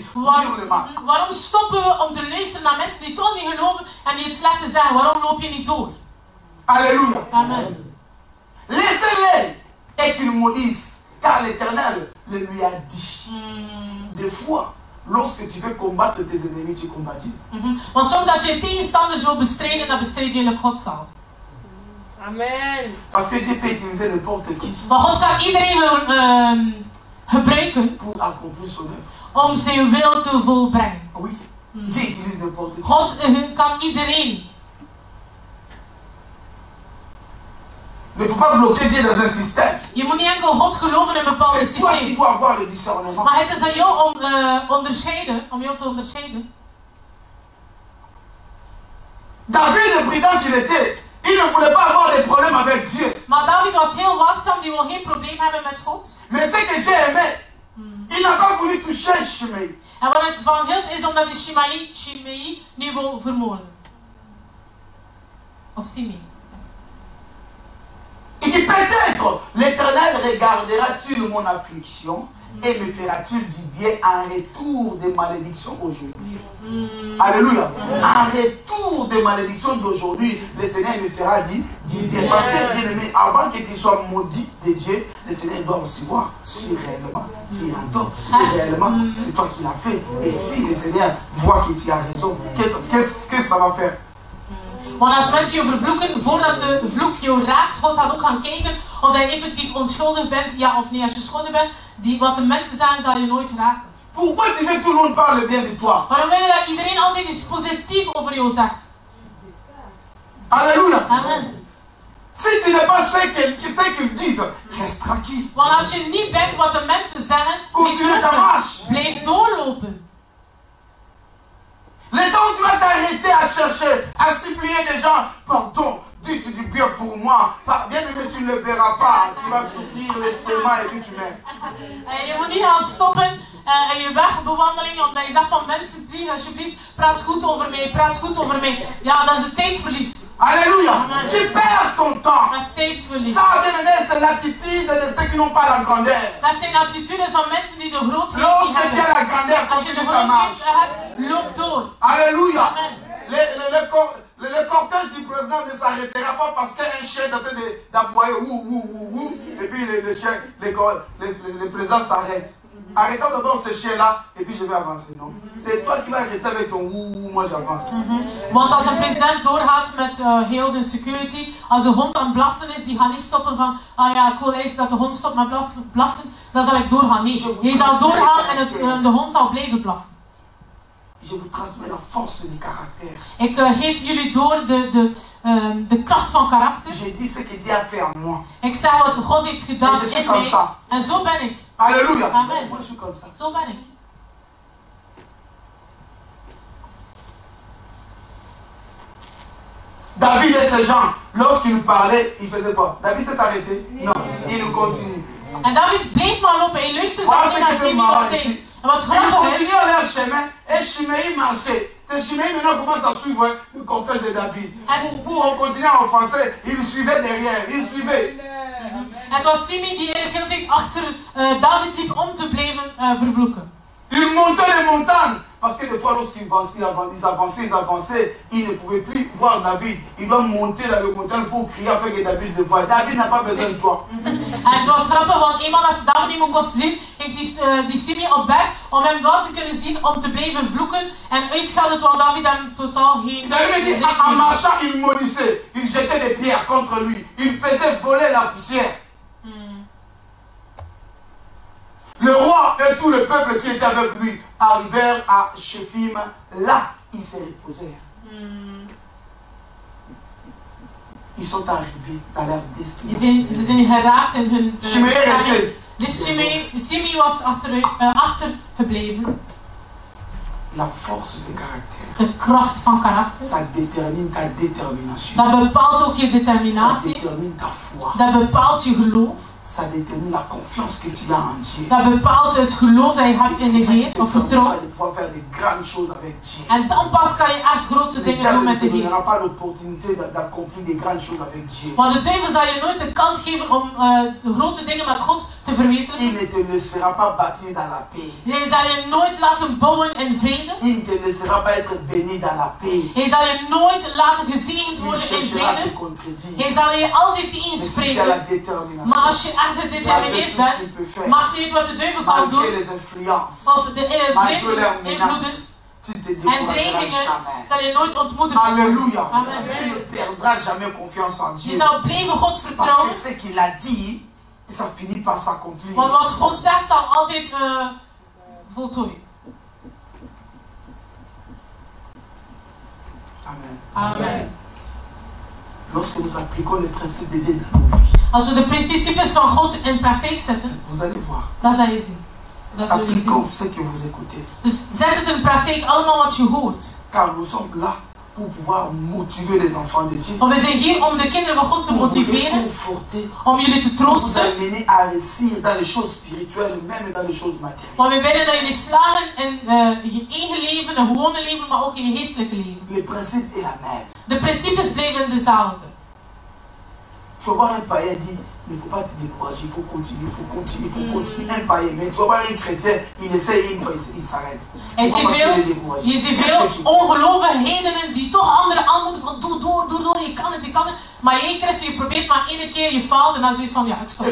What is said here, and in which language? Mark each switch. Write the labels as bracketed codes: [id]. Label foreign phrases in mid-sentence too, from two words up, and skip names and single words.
[fr] Pour dire le mal. [nl] Waarom stoppen we om te luisteren naar mensen die toch niet geloven en die het slechte zeggen? Waarom loop je niet door? Alléluia. Amen. [fr] Laissez-les et qu'ils maudissent, car l'Éternel le lui a dit. Des fois, lorsque tu veux combattre tes ennemis, tu combats Dieu. [nl] Want soms als je tegenstanders wil bestrijden, dan bestrijd je eigenlijk God zelf. Amen. [fr] Parce que Dieu peut utiliser n'importe qui [nl] Maar God kan iedereen gebruiken [fr] pour accomplir son œuvre. [nl] om zijn wil te volbrengen. [fr] Oui, Dieu utilise n'importe qui. [nl] God kan iedereen. [fr] Il ne faut pas bloquer Dieu dans un système. [nl] Je moet niet enkel God geloven in een bepaald [fr] C'est toi qui [nl] systeem. [fr] dois avoir le discernement. [nl] Maar het is aan jou om jou te onderscheiden. [fr] David, le président qu'il était, il ne voulait pas avoir des problèmes avec Dieu. [nl] Maar David was heel waakzaam, die wil geen probleem hebben met God. [fr] Mais ce que j'ai aimé, il n'a pas voulu toucher Shimei. [nl] En wat ik van hield is omdat hij Shimei nu wil vermoorden. Of Simei. [fr] Il dit peut-être l'Éternel regardera-t-il mon affliction et me fera-t-il du bien en retour des malédictions aujourd'hui. Alléluia. En retour des malédictions d'aujourd'hui, le Seigneur me fera du bien. Parce que, bien aimé, avant que tu sois maudit de Dieu, le Seigneur doit aussi voir si réellement tu es en tort, si réellement c'est toi qui l'as fait. Et si le Seigneur voit que tu as raison, qu'est-ce que ça va faire? [nl] Want als mensen je vervloeken, voordat de vloek je raakt, God gaat ook gaan kijken of je effectief onschuldig bent, ja of nee. Als je schuldig bent, wat de mensen zeggen, zal je nooit raken. [fr] Pourquoi tu veux que tout le monde parle bien de toi? [nl] Waarom wil je dat iedereen altijd iets positiefs over jou zegt? Alléluia. Amen. [fr] Si tu n'es pas ce qu'ils disent, reste tranquille. [nl] Want als je niet bent wat de mensen zeggen, [fr] Continue ta marche. [nl] blijf doorlopen. [fr] Le temps où tu vas t'arrêter à chercher, à supplier des gens, pardon, dis-tu du bien pour moi. Bien aimé, tu ne le verras pas. Tu vas souffrir l'estomac et puis tu meurs. [nl] Je moet niet gaan stoppen in je wegbewandeling, omdat je zegt van mensen, please, alsjeblieft, praat goed over mij, praat goed over mij. Ja, dat is een tijdverlies. Alléluia. Amen. [fr] Tu perds ton temps. [nl] Dat is tijdsverlies. [fr] Ça, bien aimé, c'est l'attitude de ceux qui n'ont pas la grandeur. [nl] Dat zijn attitudes van mensen die de grootheid [fr] Lorsque [nl] niet [fr] tu as [nl] hebben. [fr] la grandeur, [nl] Als je de [fr] continue ta marche. [nl] grootheid hebt, loop door. Alléluia. Amen. [fr] Le cortège du président ne s'arrêtera pas parce qu'un chien est en train d'aboyer, et puis le président s'arrête. Arrêtons d'abord ce chien-là, et puis je vais avancer. Non, c'est toi qui vas rester avec ton moi j'avance. [nl] Want als een president doorgaat met heel zijn security, als de hond aan het blaffen is, die gaat niet stoppen van, ah ja, ik wil eerst dat de hond stopt met blaffen, dan zal ik doorgaan. Nee, hij zal doorgaan en de hond zal blijven blaffen. [fr] Je vous transmets la force du caractère. [nl] Ik geef jullie door de kracht van karakter. [fr] Je dis ce que Dieu a fait en moi. [nl] Ik zeg wat God heeft gedaan [fr] En je suis [nl] in [fr] comme [nl] mij. [fr] ça. [nl] En zo ben ik. Alléluia. Amen. [fr] Moi je suis comme ça. [nl] Zo ben ik. [fr] David et ses gens, lorsqu'ils nous parlaient, ils faisaient quoi? David s'est arrêté? Non, il nous continue. [nl] En David bleef maar lopen. Hij luisterde [fr] Voilà [nl] zelfs [fr] ce [nl] niet [fr] qui [nl] naar [fr] se [nl] Simei wat [fr] marche [nl] zei. [fr] ici. [nl] En wat [fr] Ils [nl] grappig is, [fr] continuent leur chemin et Shimei marchait. C'est Shimei maintenant commence à suivre le cortège de David. Pour continuer à offenser, il suivait derrière, il suivait. [nl] het was Simei die de hele tijd achter David liep om te blijven vervloeken. [fr] Il montait les montagnes. Parce que des fois, lorsqu'ils avançaient, ils ne pouvaient plus voir David. Ils doivent monter dans les montagnes pour crier afin que David le voie. David n'a pas besoin de toi. [nl] En het was grappig, want eenmaal als David niet meer kon zien, heeft die Simei op berg om hem wel te kunnen zien, om te blijven vloeken. En uitschelden terwijl David hem totaal geen... [fr] David me dit, en marchant, il maudissait. Il jetait des pierres contre lui. Il faisait voler la poussière. Le roi et tout le peuple qui était avec lui arrivèrent à Shephim. Là, ils se reposèrent. Ils sont arrivés dans leur destination. [nl] Ze zijn geraakt in hun [fr] Shimei est resté. [nl] Dus Simei was achtergebleven. [fr] La force de caractère. [nl] De kracht van karakter. [fr] Ça détermine ta détermination. [nl] Dat bepaalt ook je [fr] Ça [nl] determinatie. [fr] détermine ta foi. [nl] Dat bepaalt je geloof. [fr] Ça détermine la confiance que tu as en Dieu. [nl] Dat bepaalt het geloof dat je hebt in de [fr] C'est ça qui [nl] Heer, [fr] te [nl] of vertrouwen. [fr] permettra de pouvoir faire de grandes choses avec Dieu. [nl] En dan pas kan je echt grote [fr] Le [nl] dingen [fr] diable [nl] doen [fr] ne [nl] met [fr] te [nl] de Heer. [fr] donnera pas l'opportunité d'accomplir de grandes choses avec Dieu. [nl] Want de duivel zal je nooit de kans geven om de grote dingen met God te [fr] Il [nl] verwezenlijken. [fr] ne te laissera pas bâtir dans la paix. [nl] Hij zal je nooit laten bouwen in vrede. [fr] Il ne te laissera pas être béni dans la paix. [nl] Hij zal je nooit laten gezegend [fr] Il [nl] worden in [fr] cherchera à te [nl] vrede. [fr] contredire. [nl] Hij zal je altijd [fr] Mais si tu as la [nl] inspreken. [fr] détermination, [nl] Maar als je echt gedetermineerd bent, maakt niet uit wat de duivel kan [fr] malgré [nl] doen, [fr] les influences, [nl] of de [fr] malgré [nl] vreemde [fr] leurs [nl] invloeden, [fr] menaces, tu ne te [nl] En [fr] décourageras [nl] dreigingen [fr] jamais. [nl] zal je nooit ontmoedigen. Alléluia. Amen. [fr] Tu ne perdras jamais confiance en [nl] Je [fr] Dieu. [nl] zal blijven God [fr] Parce [nl] vertrouwen. [fr] que ce qu'il a dit, ça finit par s'accomplir. [nl] Want wat God zegt zal altijd voltooien. Amen. Amen. [fr] Lorsque nous appliquons les principes de Dieu dans nos vies, [nl] Als we de principes van God in praktijk zetten, [fr] vous allez voir. [nl] dan zal je zien. Dat zul je [fr] Appliquons [nl] zien. [fr] ce que vous écoutez. [nl] Dus zet het in praktijk allemaal wat je hoort. [fr] Car nous sommes là pour pouvoir motiver les enfants de Dieu. [nl] Want we zijn hier om de kinderen van God te [fr] Pour vous [nl] motiveren, [fr] conforter. [nl] om jullie te [fr] Pour vous [nl] troosten. [fr] amener à réussir dans les choses spirituelles, même dans les choses matérielles. [nl] Want we willen dat jullie slagen in je eigen leven, een gewone leven, maar ook in je geestelijke leven. [fr] Le principe est la même. [nl] De principes blijven dezelfde. [fr] Tu vas voir un païen dire, il ne faut pas te décourager, il faut continuer, il faut continuer, il faut continuer. Un païen, mais tu vas voir un chrétien, il essaie une fois, il s'arrête. [nl] Je ziet veel ongelovige heidenen die toch anderen aanmoedigen van doe door, je kan het. Maar jij christen, je probeert maar één keer, je faalt en dan zoiets van ja, ik stop.